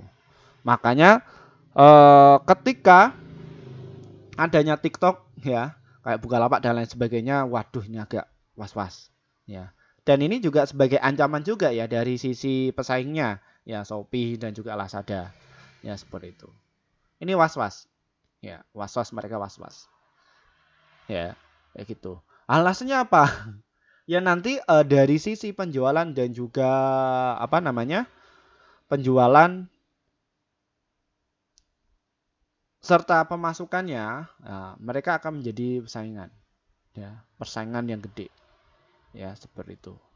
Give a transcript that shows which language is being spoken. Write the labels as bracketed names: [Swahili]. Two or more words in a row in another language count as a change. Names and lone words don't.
[Indonesian] Makanya ketika adanya TikTok ya kayak Bukalapak dan lain sebagainya, waduh ini agak was-was ya. Dan ini juga sebagai ancaman juga ya dari sisi pesaingnya ya, Shopee dan juga Lazada ya, seperti itu. Ini was-was ya, was-was, mereka was-was ya kayak gitu. Alasannya apa? Ya nanti dari sisi penjualan dan juga apa namanya, penjualan serta pemasukannya, mereka akan menjadi persaingan ya, persaingan yang gede ya, seperti itu.